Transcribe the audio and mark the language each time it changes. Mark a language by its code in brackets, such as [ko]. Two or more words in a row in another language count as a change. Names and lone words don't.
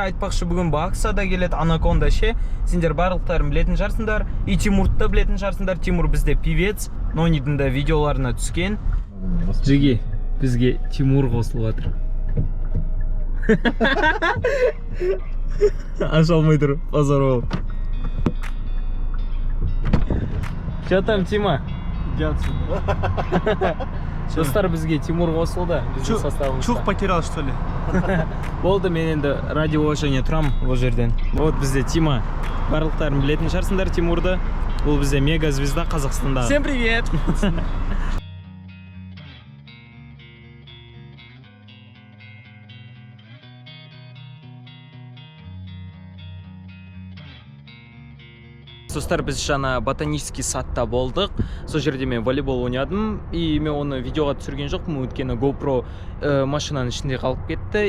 [kk] Айтпақшы бүгін Бакса да келеді, Анаконда ше. Сендер барлықтарын білетін шығарсыңдар. И Тимурды да білетін шығарсыңдар. Тимур бізде певец. Нонидің да видеоларына түскен. Жеге, бізге Тимур қосылып жатыр. Аша алмай тұр, базар болып. [ru] Что там, Тима? Иди отсюда. [kk] Достар, бізге Тимур қосылды. [ru] Чух потерял, что ли? [kk] Болды, мен енді радио және тұрам ол жерден. Вот бізде Тима. Барлықтарын білетін шығарсыңдар Тимурды. Бұл бізде [ru] мега звезда [kk] Қазақстанда. [ru] Всем привет! [kk] Достар, біз жаңа [ru] ботанический садта [kk] болдық. Сол жерде мен волейбол ойнадым. И мен оны видеоға түсірген жоқпын, өйткені GoPro машинаның ішінде қалып кетті.